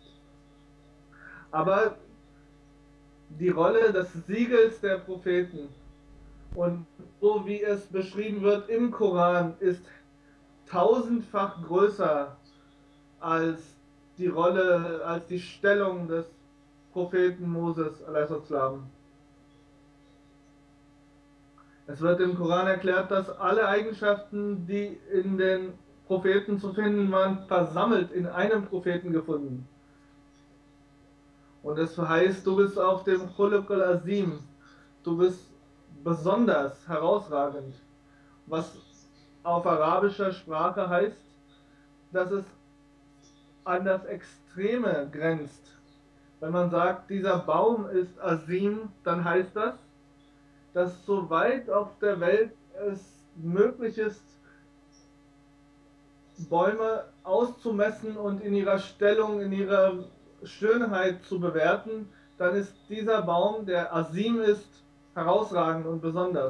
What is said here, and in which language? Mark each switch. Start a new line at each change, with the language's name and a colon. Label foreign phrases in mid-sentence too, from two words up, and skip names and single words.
German: Aber die Rolle des Siegels der Propheten und so wie es beschrieben wird im Koran ist tausendfach größer als die Stellung des Propheten Moses a.s. Es wird im Koran erklärt, dass alle Eigenschaften, die in den Propheten zu finden waren, versammelt in einem Propheten gefunden. Und es heißt, du bist auf dem
Arabic: خلق العظيم,
German: du bist besonders herausragend, was auf arabischer Sprache heißt, dass es an das Extreme grenzt. Wenn man sagt, dieser Baum ist Azim, dann heißt das, dass soweit auf der Welt es möglich ist, Bäume auszumessen und in ihrer Stellung, in ihrer Schönheit zu bewerten, dann ist dieser Baum, der Azim ist, herausragend und besonders.